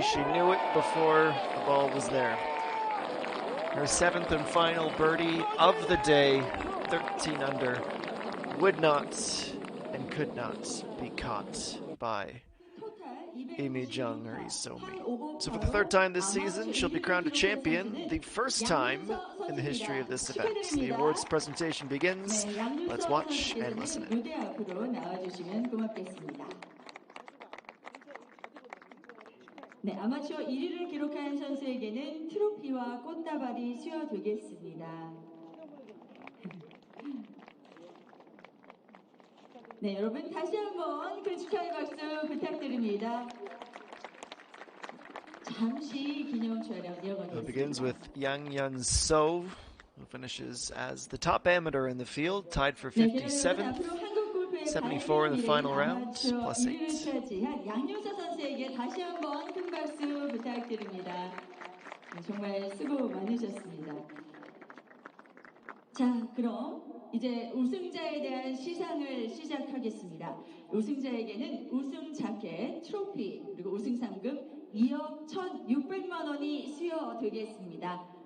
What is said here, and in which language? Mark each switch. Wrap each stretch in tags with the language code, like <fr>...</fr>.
<en>She knew it before the ball was there. Her 7th and final birdie of the day, 13 under, would not and could not be caught by Imi Jung or Isomi. So for the 3rd time this season, she'll be crowned a champion, the first time in the history of this event. The awards presentation begins. Let's watch and listen in.</en> <ko>무대 앞으로 나와주시면 고맙겠습니다. 네, 아마추어 1위를 기록한 선수에게는 트로피와 꽃다발이 수여되겠습니다. 네, 여러분 다시 한번 그 축하의 박수 부탁드립니다. 잠시 기념 촬영</ko> <en>It</en> <ko>이어가겠습니다.</ko> <en>begins with Yang Yun So, who finishes as the top amateur in the field, tied for 57th, 74 in the final round, plus 8.</en> <ko>양윤서 선수에게 다시 한번 큰 박수 부탁드립니다. 정말 수고 많으셨습니다. 자, 그럼 이제 우승자에 대한 시상을 시작하겠습니다. 우승자에게는 우승 자켓, 트로피, 그리고 우승 상금 2억 1,600만 원이 수여되겠습니다.</ko>